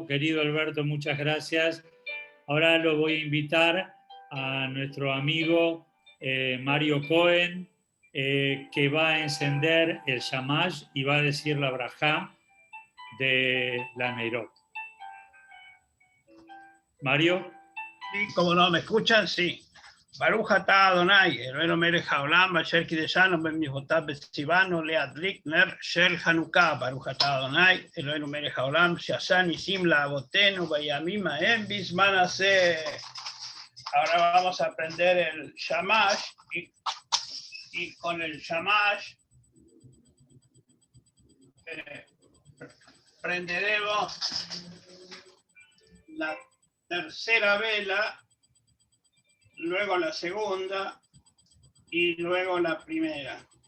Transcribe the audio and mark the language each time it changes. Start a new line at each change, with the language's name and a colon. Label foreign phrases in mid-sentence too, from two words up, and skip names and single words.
Spanish: Querido Alberto, muchas gracias. Ahora lo voy a invitar a nuestro amigo Mario Cohen, que va a encender el shamash y va a decir la brajá de la Neirot. Mario. Sí, como no, ¿me escuchan? Sí.
Hebrew: ברוך אתה אדוני, אלוהינו מלך העולם, אשר קידשנו במצוותיו וציוונו להדליק נר של חנוכה. ברוך אתה אדוני, אלוהינו מלך העולם, שעשה ניסים לאבותינו בימים ההם בזמן הזה.
Spanish: Ahora vamos a aprender el shamash y con el shamash prenderemos la tercera vela, luego la segunda y luego la primera.